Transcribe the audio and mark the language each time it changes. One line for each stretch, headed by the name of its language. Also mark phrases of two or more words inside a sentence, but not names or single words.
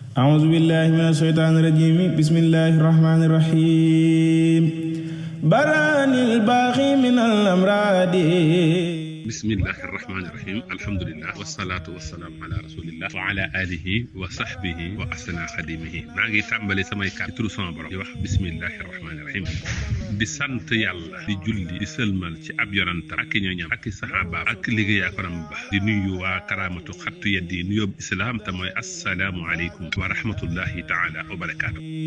Arabic: أعوذ بالله من الشيطان الرجيم بسم الله الرحمن الرحيم براني الباغي من الأمراض بسم الله الرحمن الرحيم الحمد لله والصلاة والسلام على رسول الله وعلى آله وصحبه وأسنى خادميه
Wolof: maa ngi tàmbali samay kàddu ci turu sama borom di wax
Arabic: بسم الله الرحمن الرحيم
Wolof: di sant yàlla di julli di sëlmal ci ab yonantam ak i ñooñam ak i saxaabaam ak liggéeyaa konam ba di nuyu waa karaamatu xattu yeddi nuyób islaam te mooy
Arabic: السلام عليكم ورحمة الله تعالى وبركاته.